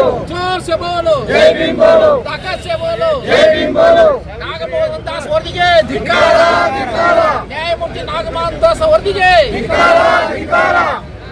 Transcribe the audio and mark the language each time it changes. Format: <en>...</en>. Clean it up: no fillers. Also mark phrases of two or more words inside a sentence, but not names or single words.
<hi>जोर से बोलो जय भीम बोलो, ताकत से बोलो जय भीम बोलो.</hi> <kn>ನಾಗಮೋಹನ್ ದಾಸ್ ವರದಿಗೆ ಧಿಕ್ಕಾರ ಧಿಕ್ಕಾರ, ನ್ಯಾಯಮೂರ್ತಿ ನಾಗಮೋಹನ್ ದಾಸ್ ವರದಿಗೆ ಧಿಕ್ಕಾರ ಧಿಕ್ಕಾರ.</kn>